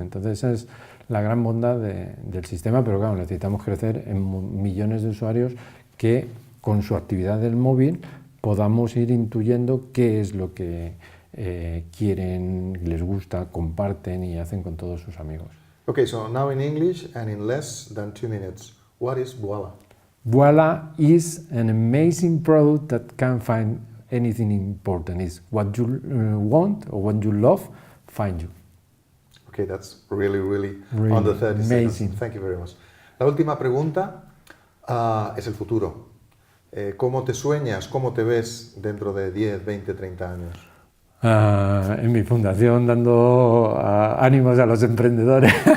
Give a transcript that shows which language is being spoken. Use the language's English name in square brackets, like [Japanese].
[Spanish] Entonces esa es la gran bondad del sistema, pero claro, necesitamos crecer en millones de usuarios que con su actividad del móvil podamos ir intuyendo qué es lo que quieren, les gusta, comparten y hacen con todos sus amigos. [English] Okay, so now in English and in less than 2 minutes, what is Voila? Voila is an amazing product that can find anything important. It's what you want or what you love, find you. Okay, that's really, really Really on the 30 amazing. seconds. Thank you very much. [Spanish] La última pregunta es el futuro. ¿Cómo te sueñas, cómo te ves dentro de 10, 20, 30 años? En mi fundación dando ánimos a los emprendedores.